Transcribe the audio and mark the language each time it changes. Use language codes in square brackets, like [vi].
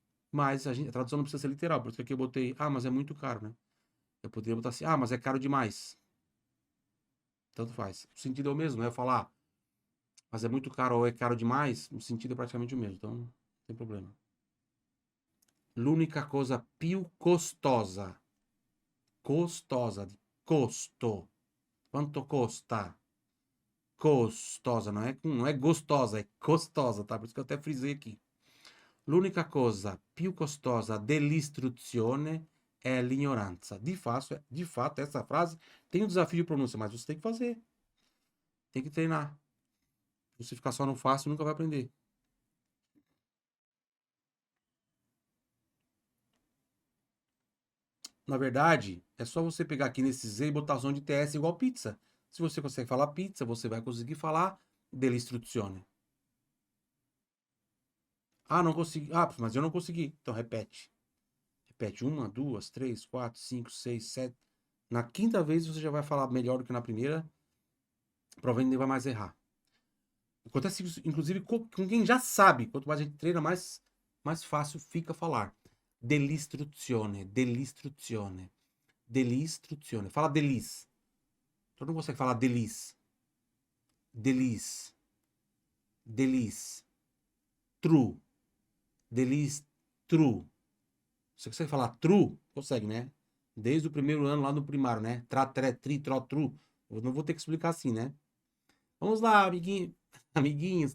[pt] Mas a tradução não precisa ser literal, por isso que aqui eu botei, ah, mas é muito caro, né? Eu poderia botar assim, ah, mas é caro demais. Tanto faz. O sentido é o mesmo, né? Eu falar, mas é muito caro ou é caro demais, o sentido é praticamente o mesmo, então não tem problema. [it] L'unica cosa più costosa. Costosa, de costo. Quanto costa? [pt] Costosa, não é gostosa, é costosa, tá? Por isso que eu até frisei aqui. [it] L'unica cosa più costosa dell'istruzione è l'ignoranza. [pt] De fato, essa frase tem um desafio de pronúncia, mas você tem que fazer. Tem que treinar. Se você ficar só no fácil, nunca vai aprender. Na verdade, é só você pegar aqui nesse Z e botar som de TS igual pizza. Se você consegue falar pizza, você vai conseguir falar dell'istruzione. Ah, não consegui. Ah, mas eu não consegui. Então repete. Repete 1, 2, 3, 4, 5, 6, 7. Na quinta vez você já vai falar melhor do que na primeira. Provavelmente nem vai mais errar. Acontece isso, inclusive, com quem já sabe. Quanto mais a gente treina, mais fácil fica falar. [it] Dell'istruzione, dell'istruzione, dell'istruzione. [pt] Fala delis. Todo mundo consegue falar delis. Delis. Delis. True. Delis. True. Você consegue falar true? Consegue, né? Desde o primeiro ano lá no primário, né? Tra, tre, tri, tro, tru. Eu não vou ter que explicar assim, né? Vamos lá, amiguinho, amiguinhos.